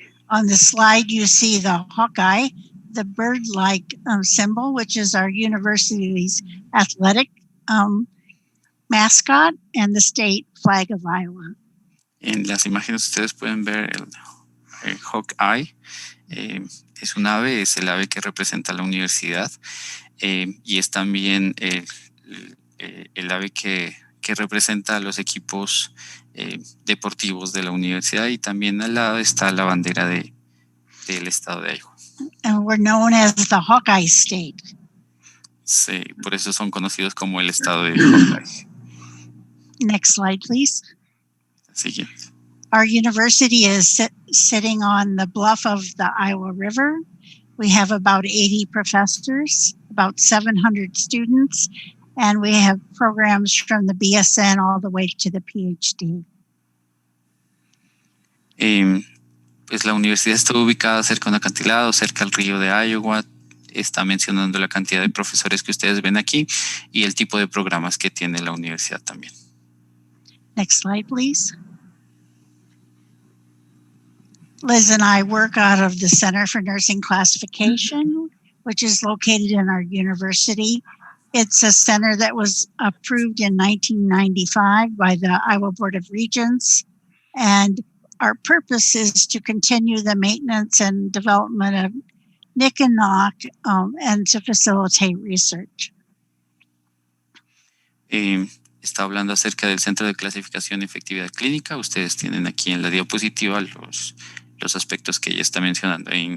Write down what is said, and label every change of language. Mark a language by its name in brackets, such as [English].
[English] On the slide, you see the Hawkeye, the bird-like symbol, which is our university's athletic mascot, and the state flag of Iowa. [Spanish] En las imágenes ustedes pueden ver el Hawkeye. Es un ave, es el ave que representa a la universidad, y es también el ave que representa a los equipos deportivos de la universidad, y también al lado está la bandera del estado de Iowa. [English] And we're known as the Hawkeye State. [Spanish] Sí, por eso son conocidos como el estado de Hawkeye. [English] Next slide, please. [Spanish] Siguiente. [English] Our university is sitting on the bluff of the Iowa River. We have about 80 professors, about 700 students, and we have programs from the BSN all the way to the PhD. [Spanish] Pues la universidad está ubicada cerca de un acantilado, cerca al río de Iowa. Está mencionando la cantidad de profesores que ustedes ven aquí y el tipo de programas que tiene la universidad también. [English] Next slide, please. Liz and I work out of the Center for Nursing Classification, which is located in our university. It's a center that was approved in 1995 by the Iowa Board of Regents, and our purpose is to continue the maintenance and development of NIC and NOC and to facilitate research. [Spanish] Está hablando acerca del Centro de Clasificación y Efectividad Clínica. Ustedes tienen aquí en la diapositiva los aspectos que ella está mencionando.